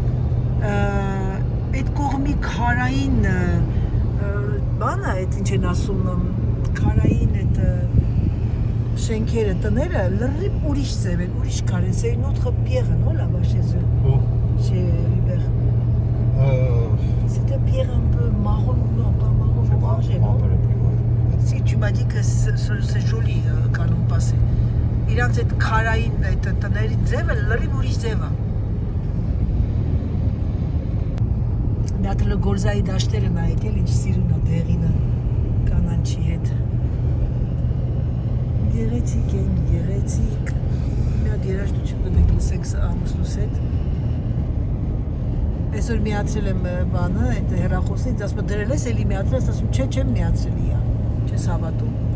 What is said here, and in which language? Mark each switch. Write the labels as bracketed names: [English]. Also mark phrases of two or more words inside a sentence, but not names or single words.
[Armenian] այդ կողմի քարային բանը, այդ ինչ են ասում, քարային այդ շենքերը, տները լրիվ ուրիշ ձև են, ուրիշ քար են, [French] c'est une autre pierre, non là-bas chez eux, chez Hubert. C'était pierre un peu marron, non pas marron, orangé, non? Si tu m'as dit que c'est joli quand on passait. [Armenian] Իրանց այդ քարային այդ տների ձևը լրիվ ուրիշ ձև է։ Դատը գորզայի դաշտերը նայեք էլ ինչ սիրուն է դեղինը կանանչի հետ։ Գեղեցիկ են, գեղեցիկ։ Մի հատ երաժշտություն դուք լսեք ամուսնուս հետ։ Այսօր միացրել եմ բանը, այդ հեռախոսին, ասում եմ դրել ես, էլի միացրել ես, ասում չէ, չեմ միացրել իա։ Չես հավատում։